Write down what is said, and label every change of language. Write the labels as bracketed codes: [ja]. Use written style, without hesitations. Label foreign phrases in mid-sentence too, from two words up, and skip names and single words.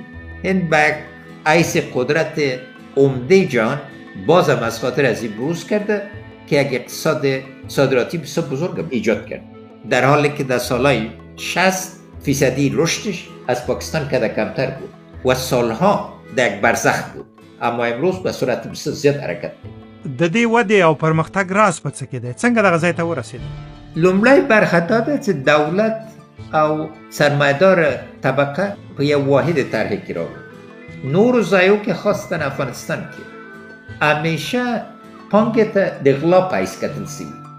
[fa] هند به حیث قدرت عمده جهان بازم از خاطر از این بروز کرده که یک اقتصاد صادراتی بسیار بزرگ ایجاد کرد، در حالی که در سالهای 60% رشدش از پاکستان کده کمتر بود و سالها در یک برزخ بود، اما امروز به صورت بسیار زیاد حرکت بود. [ps] د دې ودې او پرمختګ راز په څه کې دی؟ څنګه دغه ځای ته ورسېد؟ لومړی برخه دا ده چې دولت او سرمایه‌دار طبقه په یو واحد طرح کې راغلل. نورو ځایو کې خاصتاً افغانستان کې همیشه پانګې ته د غلا په حیث کتل سوي.